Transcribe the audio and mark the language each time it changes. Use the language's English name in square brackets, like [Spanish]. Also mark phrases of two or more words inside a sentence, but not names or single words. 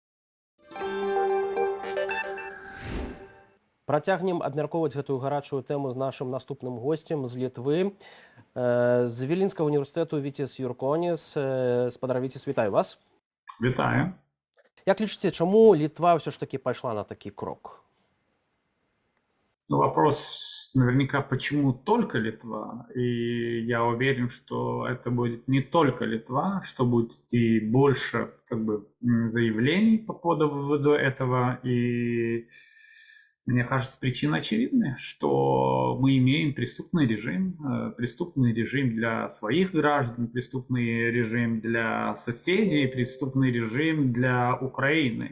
[Belarusian] Працягнем абмяркоўваць гэтую гарачую тэму з нашым наступным госцем з Літвы. З Віленскага універсітэту Віціс Юрконіс. Спадар Віціс, вітаю вас. Вітаю. Як лічыце, чаму Літва ўсё ж такі пайшла на такі крок? Ну, [Russian] вопрос наверняка, почему только Литва? И я уверен, что это будет не только Литва, что будет и больше заявлений по поводу этого. И мне кажется, причина очевидная, что мы имеем преступный режим для своих граждан, преступный режим для соседей, преступный режим для Украины.